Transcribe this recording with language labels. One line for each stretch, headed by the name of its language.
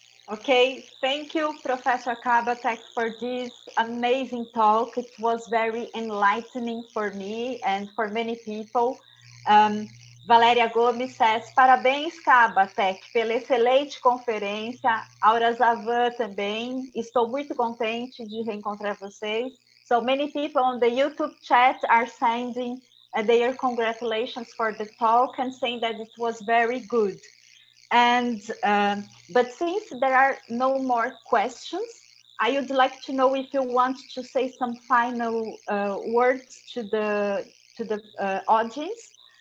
English: Okay, thank you, Professor Kabatek, for this amazing talk. It was very enlightening for me and for many people.
Portuguese: Valéria Gomes says, parabéns, Kabatek, pela excelente conferência. Aura Zavan também. Estou muito contente de reencontrar vocês.
English: So many people on the YouTube chat are sending their congratulations for the talk and saying that it was very good. And but since there are no more questions, I would like to know if you want to say some final words to the audience.